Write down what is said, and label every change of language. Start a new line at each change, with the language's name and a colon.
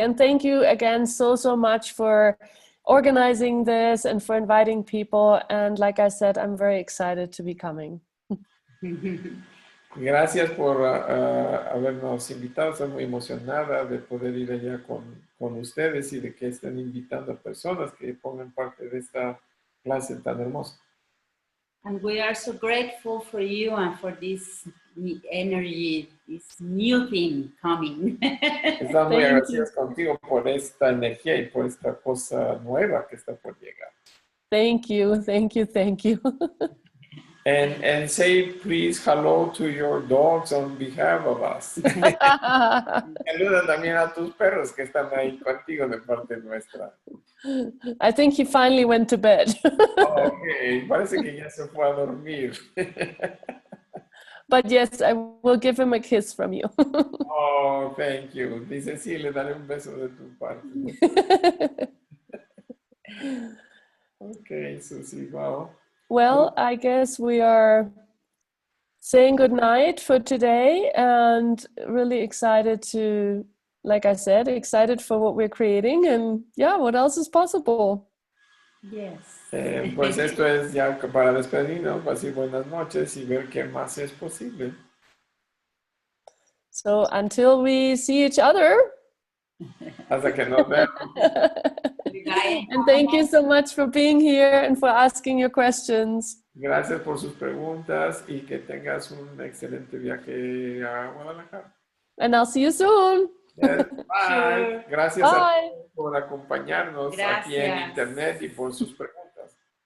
English: And thank you again so much for organizing this and for inviting people. And like I said, I'm very excited to be coming.
Spanish: Gracias por habernos invitado. Estoy muy emocionada de poder ir allá con ustedes y de que estén invitando a personas que pongan parte de esta clase tan hermosa.
English: And we are so grateful for you and for this energy, this new thing coming.
Spanish: Estamos muy agradecidos contigo por esta energía y por esta cosa nueva que está por llegar.
English: Thank you, thank you, thank you. And say please hello to your dogs on behalf of us.
Spanish: Saluda también a tus perros que están ahí contigo de parte nuestra.
English: I think he finally went to bed.
Spanish: Okay, parece que ya se fue a dormir.
English: But yes, I will give him a kiss from you. Oh, thank you.
Spanish: Dice, sí, le daré un beso de tu parte.
English: Okay, Suzy, wow. Well, I guess we are saying goodnight for today and really excited to, like I said, excited for what we're creating and yeah, what else is possible. Yes.
Spanish: Pues esto es ya para despedirnos, así buenas noches y ver qué más es posible.
English: So until we see each other.
Spanish: Hasta que nos veamos.
English: And thank you so much for being here and for asking your questions.
Spanish: Gracias por sus preguntas y que tengas un excelente viaje a Guadalajara.
English: And I'll see you soon. Yes, bye. Sure.
Spanish: Gracias
English: Bye.
Spanish: a todos por acompañarnos aquí en Gracias. internet y por sus preguntas.